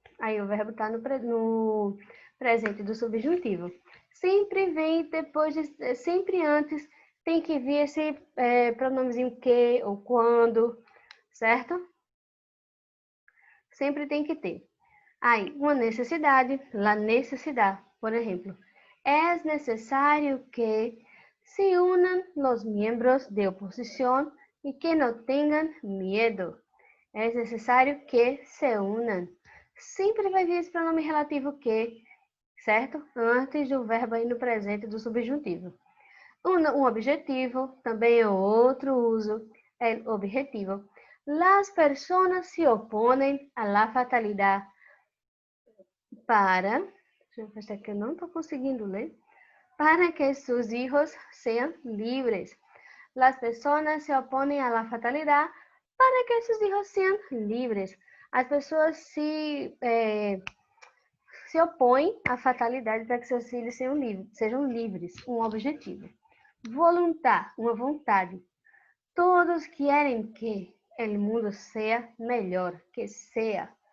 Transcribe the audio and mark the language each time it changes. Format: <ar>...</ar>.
<pt>Aí o verbo está no presente do subjuntivo. Sempre vem depois, sempre antes, tem que vir esse pronomezinho que ou quando, certo? Sempre tem que ter. Aí, uma necessidade, la necessidade, por exemplo. É necessário que se unam</pt> <es>los miembros de oposición y que no tengan miedo.</es> <pt>É necessário que se unam. Sempre vai vir esse pronome relativo que, certo? Antes do verbo aí no presente do subjuntivo. Um objetivo, também é outro uso, é objetivo.</pt> <es>Las personas se oponen a la fatalidad para,</es> <pt>deixa eu ver que eu não estou conseguindo ler,</pt> <es>para que sus hijos sean libres. Las personas se oponen a la fatalidad para que sus hijos sean libres.</es> <pt>As pessoas se opõem à fatalidade para que seus filhos sejam livres, um objetivo. Voluntar, uma vontade. Todos querem que o mundo seja melhor, que seja.</pt>